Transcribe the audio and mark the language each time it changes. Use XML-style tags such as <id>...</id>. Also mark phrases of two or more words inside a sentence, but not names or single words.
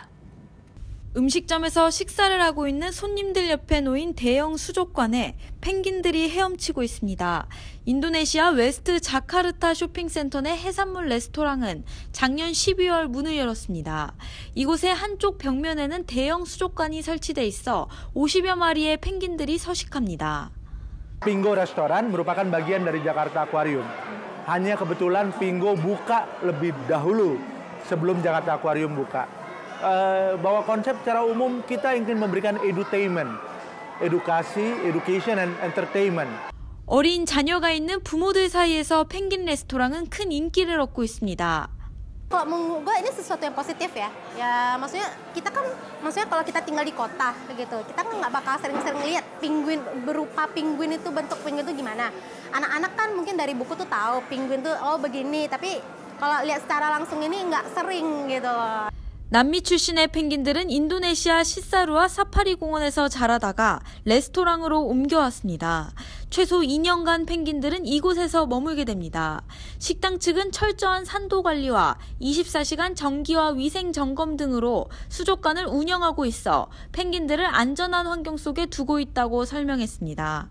<ko>음식점에서 식사를 하고 있는 손님들 옆에 놓인 대형 수족관에 펭귄들이 헤엄치고 있습니다. 인도네시아 웨스트 자카르타 쇼핑센터 내 해산물 레스토랑은 작년 12월 문을 열었습니다. 이곳의 한쪽 벽면에는 대형 수족관이 설치돼 있어 50여 마리의 펭귄들이 서식합니다.</ko> <id>Pingo Restoran merupakan bagian dari Jakarta Aquarium. Hanya kebetulan Pingo buka lebih dahulu sebelum Jakarta Aquarium buka. Bahwa konsep secara umum kita ingin memberikan edutainment,</id> <en>education and entertainment.</en> <ko>어린 자녀가 있는 부모들 사이에서 펭귄 레스토랑은 큰 인기를 얻고 있습니다.</ko> <id>Kalau menurut gue ini sesuatu yang positif ya. Ya maksudnya kita kan, maksudnya kalau kita tinggal di kota gitu, kita kan nggak bakal sering-sering lihat penguin berupa penguin itu, bentuk penguin itu gimana. Anak-anak kan mungkin dari buku tuh tahu penguin tuh oh begini, tapi kalau lihat secara langsung ini nggak sering gitu loh.</id> <ko>남미 출신의 펭귄들은 인도네시아 시사루와 사파리 공원에서 자라다가 레스토랑으로 옮겨왔습니다. 최소 2년간 펭귄들은 이곳에서 머물게 됩니다. 식당 측은 철저한 산도 관리와 24시간 정기와 위생 점검 등으로 수족관을 운영하고 있어 펭귄들을 안전한 환경 속에 두고 있다고 설명했습니다.</ko>